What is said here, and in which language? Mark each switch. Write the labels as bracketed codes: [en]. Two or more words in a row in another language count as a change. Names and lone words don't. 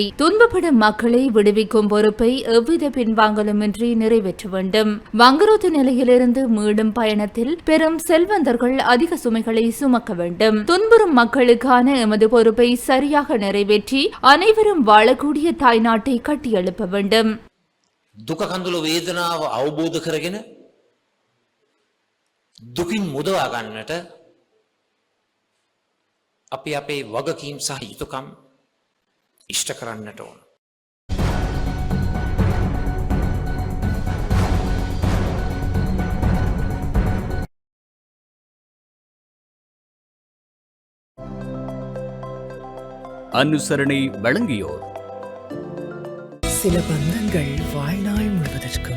[ta] துன்பப்படும் மக்களை விடுவிக்கும் பொறுப்பை எவ்வித பின்வாங்கலுமின்றி நிறைவேற்ற வேண்டும். வங்குரோத்து நிலையிலிருந்து மீண்டும் பயணத்தில் பெரும் செல்வந்தர்கள் அதிக சுமைகளை சுமக்க வேண்டும். துன்புறும் மக்களுக்கான எமது பொறுப்பை சரியாக நிறைவேற்றி அனைவரும் வாழக்கூடிய தாய்நாட்டை கட்டியெழுப்ப வேண்டும். [si] දුක කඳුළු වේදනාව අවබෝධ කරගෙන දුකින් මුදවා ගන්නට අපි අපේ වගකීම් සහ යුතුකම් ඉෂ්ට කරන්නට ඕන. [ta] அனுசரணை வழங்கியோர். சில பந்தங்கள் வாழ்நாள் முழுவதற்கும்.